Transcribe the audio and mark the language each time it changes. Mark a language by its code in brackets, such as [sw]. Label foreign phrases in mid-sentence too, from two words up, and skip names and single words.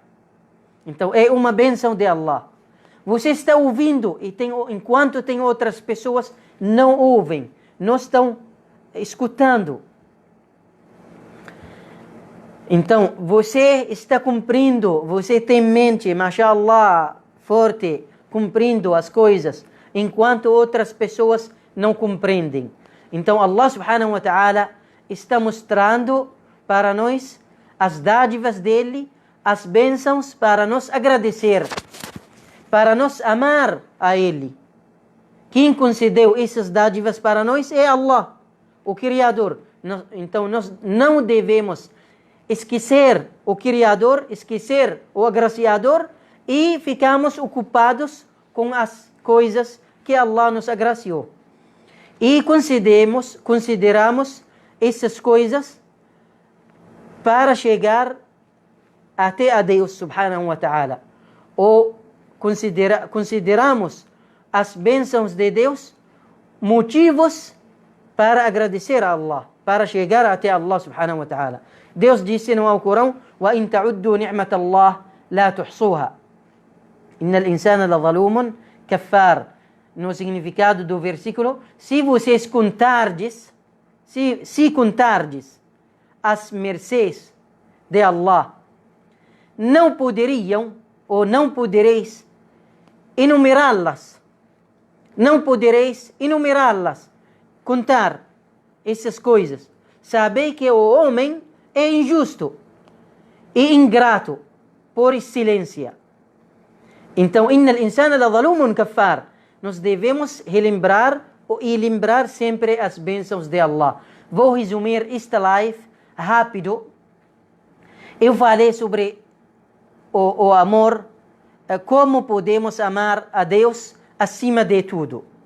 [pt] Então é uma bênção de Allah. Você está ouvindo enquanto tem outras pessoas não ouvem, não estão escutando. Então você está cumprindo, você tem mente, mashallah, forte, cumprindo as coisas, enquanto outras pessoas não compreendem. Então [ar] الله سبحانه وتعالى [pt] está mostrando para nós as dádivas dele, as bênçãos para nos agradecer, para nos amar a ele. Quem concedeu essas dádivas para nós é Allah, o Criador. Então nós não devemos esquecer o Criador, esquecer o agraciador e ficamos ocupados com as coisas que Allah nos agraciou. E consideramos essas coisas para chegar até a Deus [ar] سبحانه وتعالى. [pt] Ou consideramos as bênçãos de Deus motivos para agradecer a Allah, para chegar até [ar] الله سبحانه وتعالى. [pt] Deus disse no Alcorão: [ar] وَإِن تَعُدُّوا نِعْمَةَ اللَّهِ لَا تُحْصُوهَا إِنَّ الْإِنسَانَ لَظَلُومٌ كَفَّارٌ. [pt] No significado do versículo, se vocês contardes, se contardes as mercês de Allah, não poderiam ou não podereis enumerá-las. Não podereis enumerá-las, contar essas coisas. Sabei que o homem é injusto e ingrato por excelência. Então, [ar] إن الإنسان لظلوم كفار. [pt] Nós devemos relembrar e lembrar sempre as bênçãos de Allah. Vou resumir esta live rápido. Eu falei sobre o amor como podemos amar a Deus acima de tudo.